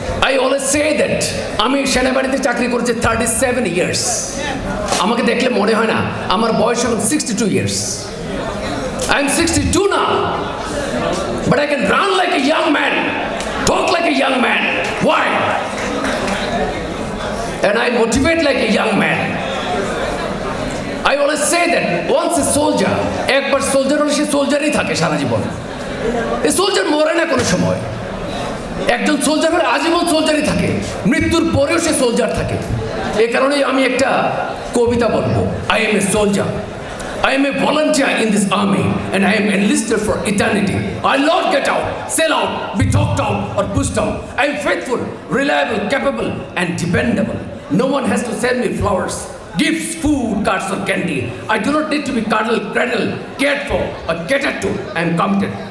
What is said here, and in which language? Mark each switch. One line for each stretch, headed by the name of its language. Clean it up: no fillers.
English: I always say that
Bangla: আমি সেনাবাহিনীতে চাকরি করেছি
English: 37 years।
Bangla: আমাকে দেখলে মনে হয় না আমার বয়স এখন 62 years।
English: I am 62 now, but I can run like a young man, talk like a young man. Why? And I motivate like a young man. I always say that once a soldier,
Bangla: একবার soldier হলে সে সোলজারই থাকে সারা জীবন। এই soldier মরে না কোনো সময়। একজন soldier হলে আজীবন সোলজারই থাকে, মৃত্যুর পরেও সে সোলজার থাকে। এই কারণেই আমি একটা কবিতা বলবো,
English: I am a soldier. I am a volunteer in this army and I am enlisted for eternity. I'll not get out, sell out, be talked out or pushed out. I am faithful, reliable, capable and dependable. No one has to send me flowers, gifts, food, cards or candy. I do not need to be cuddled, cradled, cared for or catered to. I am committed.